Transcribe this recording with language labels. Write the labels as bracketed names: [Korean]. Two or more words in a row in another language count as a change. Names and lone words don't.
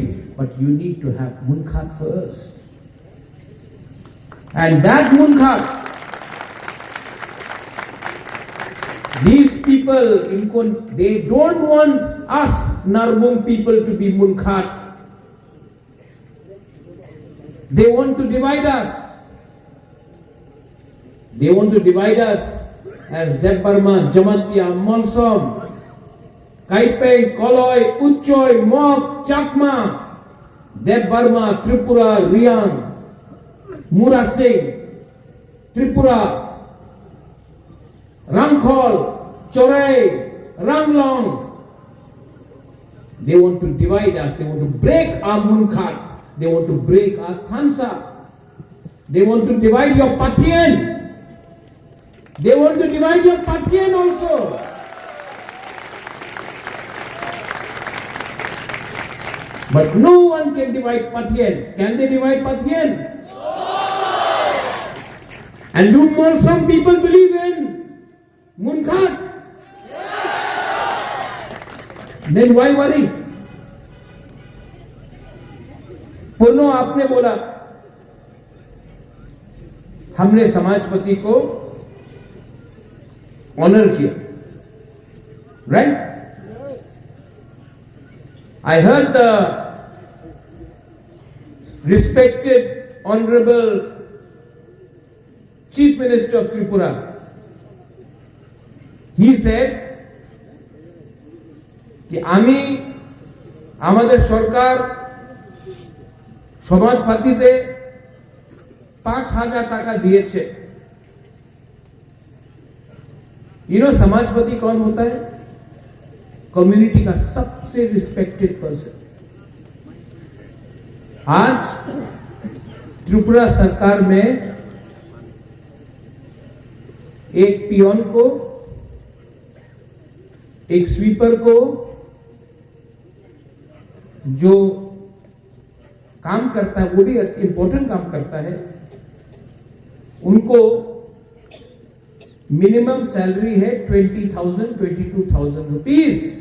[English] But you need to have munkhat first. And that munkhat, these people, they don't want us Narbung people to be munkhat. They want to divide us. They want to divide us as Deb Burma, Jamatia, Monsom. Kaipeng, Koloi, Uchoy, Mok, Chakma, Dev Burma, Tripura, Riang, Mura Singh, Tripura, Rangkhol, Chorai, Ranglong. They want to divide us. They want to break our Munkhat. They want to break our Thansa. They want to divide your Pathian. They want to divide your Pathian also. But no one can divide Pathian. Can they divide Pathian? No. And do more some people believe in Munkhat? Then why worry? [Hindi] पूर्णो आपने बोला हमने समाजपति को ऑनर किया, राइट? [English] I heard the respected honorable Chief Minister of Tripura. He said [Bangla] कि আমি আমাদের সরকার সমাজপাতিতে 5,000 টাকা দিয়েছে। [English] You know [Hindi] समाजपति कौन होता है? कम्युनिटी का सबसे [English] respected person. [Hindi] आज त्रिपुरा सरकार में एक पियोन को, एक स्वीपर को, जो काम करता है वो भी इंपॉर्टेंट काम करता है, उनको [English] minimum salary [Hindi] है 20,000 22,000 रुपीज।